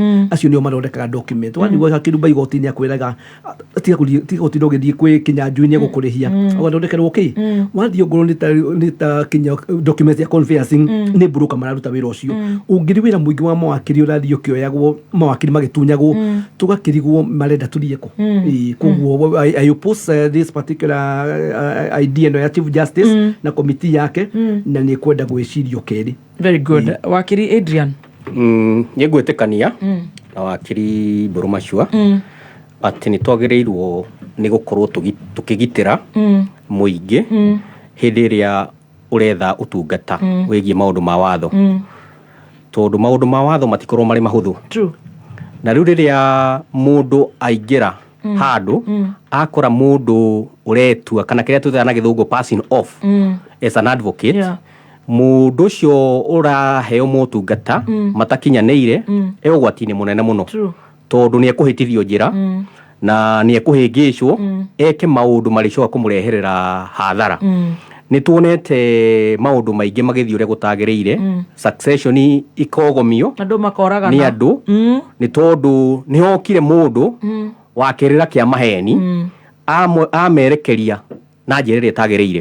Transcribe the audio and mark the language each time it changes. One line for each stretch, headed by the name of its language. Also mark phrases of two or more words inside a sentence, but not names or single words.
Kikuyu: Acio nĩo mathondekaga document. Wanigua hakĩrumba igoti-inĩ akwĩraga tiga gũthiĩ ũgĩthiĩ kwĩ Kinyanjui gũkũrĩhia ũgathondekerwo kĩ wathiĩ ngoro nĩ ta kinya document ya conveyancing nĩ broker mararuta wĩra ũcio. Ũngĩrĩ wĩra mũingĩ wa mawakiri ũrathiĩ ũkĩoyagwo mawakiri magĩtunyagwo tũgakĩrigwo marenda tũrieko. Koguo
English: I oppose this particular idea
Kikuyu: no ya Chief Justice na committee yake, na nĩ kwenda gwĩcirio kerĩ.
English: Very good.
Kikuyu: Wakiri Adrian, nĩ ngwĩtĩkania na wakiri Mbũrũ Macua atĩ nĩ twagĩrĩirwo nĩ gũkorwo tũkĩgitĩra mũingĩ hĩndĩ ĩrĩa ũretha ũtungata wĩgiĩ maũndũ ma watho, tondũ maũndũ ma watho matikorwo marĩ mahũthũ. Na rĩu rĩrĩa mũndũ aingĩra handũ akora mũndũ ũretua kana kĩrĩa twĩtaga na gĩthũngũ
English: passing off as an advocate,
Kikuyu: mũndũ ũcio ũraheo motungata matakinyanĩire ũgwati-inĩ mũnene mũno, tondũ nĩ ekũhĩtithio njĩra na nĩ ekũhĩngĩcwo eke maũndũ marĩcoka kũmũreherera hathara. Nĩ tuonete maũndũ maingĩ magĩthiĩ ũrĩa gũtagĩrĩire, succession ikogomio nĩ andũ nĩ tondũ nĩ hokire mũndũ wa kĩrĩra kĩa maheni amerekeria na njĩra ĩrĩa ĩtagĩrĩire.